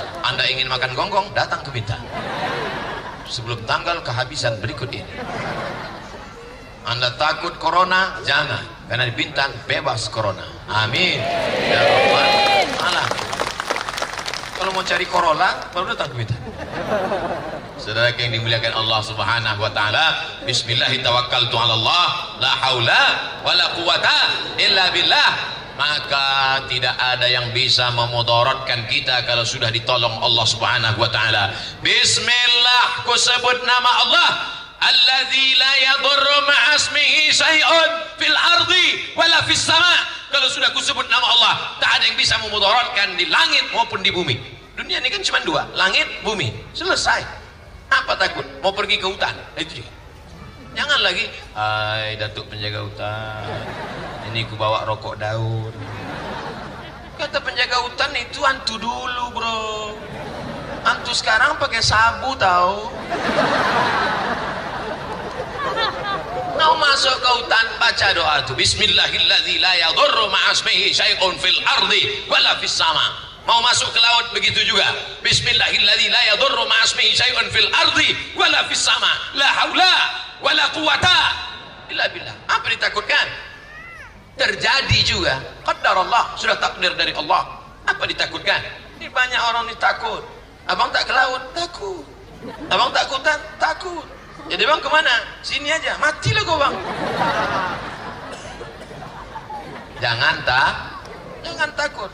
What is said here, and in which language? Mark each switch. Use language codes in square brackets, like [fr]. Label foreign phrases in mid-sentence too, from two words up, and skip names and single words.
[id] Anda ingin makan gonggong, datang ke Bintan. Sebelum tanggal kehabisan berikut ini. Anda takut corona? Jangan, karena di Bintan bebas corona. [ar] آمين. يا رب العالمين. [id] Kalau mau cari Corolla, baru datang ke Bintan. Saudara yang dimuliakan [ar] الله سبحانه وتعالى، بسم الله الرحمن الرحيم، لا حول ولا قوة إلا بالله. [id] Maka tidak ada yang bisa memudaratkan kita kalau sudah ditolong [ar] الله سبحانه وتعالى. Bismillah, [id] ku sebut nama Allah, [ar] الذي لا يضر مع اسمه شيء في الأرض ولا في السماء'. [id] Kalau sudah ku sebut nama Allah, tak ada yang bisa memudaratkan di langit maupun di bumi. Dunia ini kan cuma 2, langit, bumi. Selesai. Apa takut? Mau pergi ke hutan? Itu juga. Jangan lagi, hai Datuk penjaga hutan, ini ku bawa rokok daun. Kata penjaga hutan itu hantu dulu bro. Hantu sekarang pakai sabu tahu. mau masuk ke hutan baca doa itu, [ar] بسم الله الذي لا يضر مع اسمه شيء في الأرض ولا في السماء. [id] Mau masuk ke laut begitu juga, [ar] بسم الله الذي لا يضر مع اسمه شيء في الأرض ولا في السماء، لا حول ولا قوة إلا بالله. [id] Apa ditakutkan? Terjadi juga, qadarullah, sudah takdir dari Allah. Apa ditakutkan? Ini banyak orang ini takut. Abang tak ke laut? Takut. Abang tak ke hutan? Takut. Jadi bang kemana? Sini aja, matilah kau bang. Jangan takut.